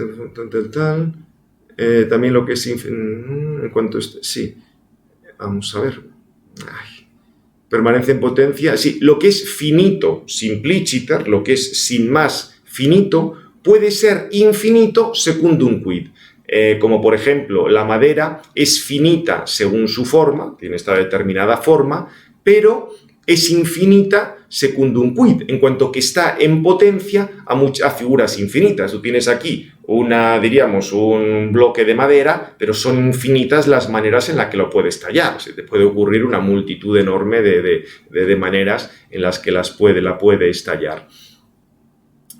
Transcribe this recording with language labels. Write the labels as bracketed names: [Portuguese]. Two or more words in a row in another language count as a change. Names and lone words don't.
[Spanish] También lo que es... en cuanto... sí. Vamos a ver. Permanece en potencia. Sí, lo que es finito, simpliciter, lo que es sin más finito, puede ser infinito [Latin] secundum quid. [Spanish] Como por ejemplo, la madera es finita según su forma, tiene esta determinada forma, pero es infinita [Latin] secundum quid, [Spanish] en cuanto que está en potencia a figuras infinitas. Tú tienes aquí un bloque de madera, pero son infinitas las maneras en las que lo puedes tallar. Se te puede ocurrir una multitud enorme de maneras en las que la puedes tallar.